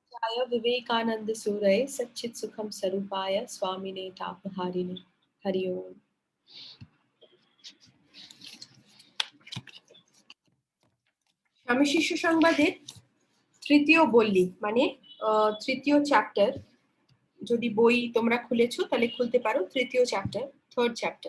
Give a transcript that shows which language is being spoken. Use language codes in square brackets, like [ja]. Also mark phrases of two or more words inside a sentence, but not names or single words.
[sa] विवेकानंद सूरय सच्चित सुखम स्वरूपाय स्वामिने तापहारिणे हरि ओम। [bn] স্বামী শিষ্য সংবাদের তৃতীয় বল্লী মানে তৃতীয় চ্যাপ্টার, যদি বই তোমরা খুলেছো তাহলে খুলতে পারো। তৃতীয় চ্যাপ্টার, [en] third chapter.